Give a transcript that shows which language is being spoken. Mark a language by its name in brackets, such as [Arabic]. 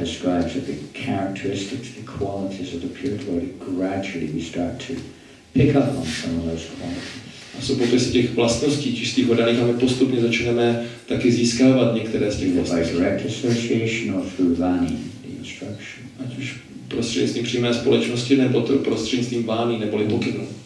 [English] describes that the characteristics, the qualities of the pure devotee, gradually we start to pick up on some of those qualities. [Czech] A jsou popisy těch vlastností čistých oddaných a my postupně začneme taky získávat některé z těch [English] By [Czech] vlastností. [English] direct association or through vani, the instruction. [Czech] Ať už prostřednictvím přímé společnosti nebo prostřednictvím vány neboli pokynů.